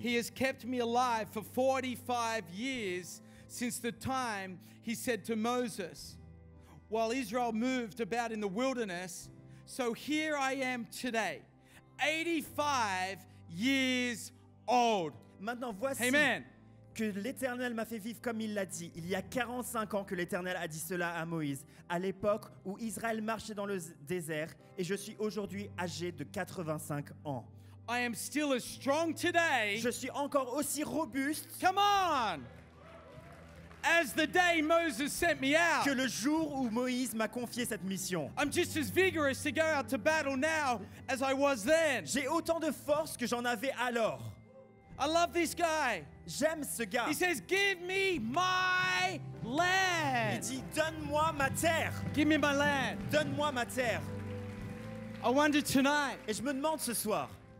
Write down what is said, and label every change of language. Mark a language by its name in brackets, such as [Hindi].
[English] He has kept me alive for 45 years since the time He said to Moses, while Israel moved about in the wilderness. So here I am today, 85 years old. [French] maintenant voici [English] Amen. [French] que l'Éternel m'a fait vivre comme il l'a dit. Il y a 45 ans que l'Éternel a dit cela à Moïse, à l'époque où Israël marchait dans le désert, et je suis aujourd'hui âgé de 85 ans. [English] I am still as strong today. [French] Je suis encore aussi robuste [English] Come on! As the day Moses sent me out. [French] que le jour où Moïse m'a confié cette mission. [English] I'm just as vigorous to go out to battle now as I was then. [French] J'ai autant de force que j'en avais alors. [English] I love this guy. [French] J'aime ce gars. [English] He says, Give me my [French] Il [English] land. [French] dit, donne-moi ma terre. [English] Give me my land. [French] Donne-moi ma terre. [English] I wonder tonight, [French] Et je me demande ce soir,